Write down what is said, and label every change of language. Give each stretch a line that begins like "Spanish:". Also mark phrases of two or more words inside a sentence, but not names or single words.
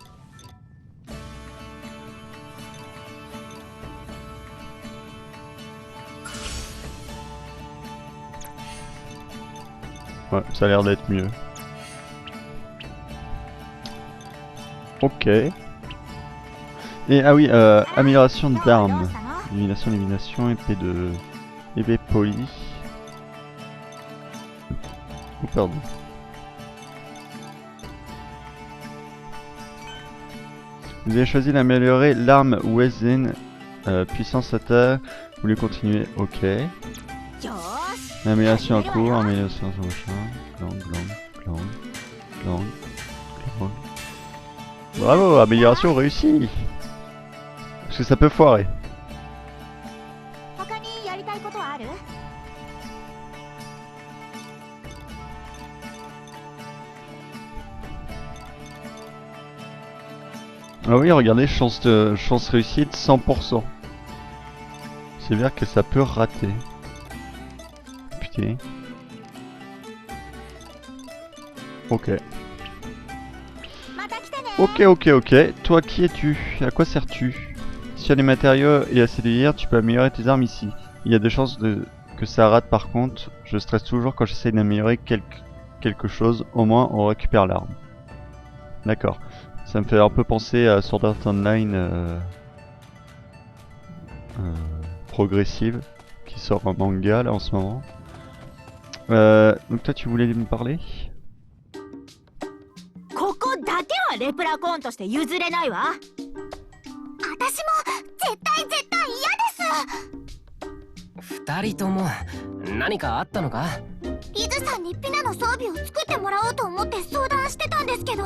French: Ouais, ça a l'air d'être mieux. Ok. Et ah oui, amélioration
Japanese: 今日はどう
French: d'armes.
Japanese: したの？
French: Élimination, épée de... épée polie. Oh pardon. Vous avez choisi d'améliorer l'arme Wezen, puissance attaque, vous voulez continuer, ok.
Japanese: よーし。
French: Amélioration en cours, amélioration sur machin, gland. Bravo, amélioration réussie. Parce que ça peut foirer.
Japanese: 他にやりたいことはある？
French: Ah oui, regardez, chance réussite 100%. C'est bien que ça peut rater. Putain. Ok.
Japanese: また来てね。
French: Ok. Toi, qui es-tu? À quoi sers-tu? Si tu as des matériaux et assez de hier, tu peux améliorer tes armes ici. Il y a des chances que ça rate par contre. Je stresse toujours quand j'essaye d'améliorer quelque chose. Au moins, on récupère l'arme. D'accord. Ça me fait un peu penser à Sword Art Online progressive qui sort en manga là en ce moment. Donc toi tu voulais me parler?
Japanese: ここだけはレプラコーンとして譲れないわ。私も絶対嫌です。二人とも何かあったのか？リズさんにピナの装備を作ってもらおうと思って相談してたんですけど。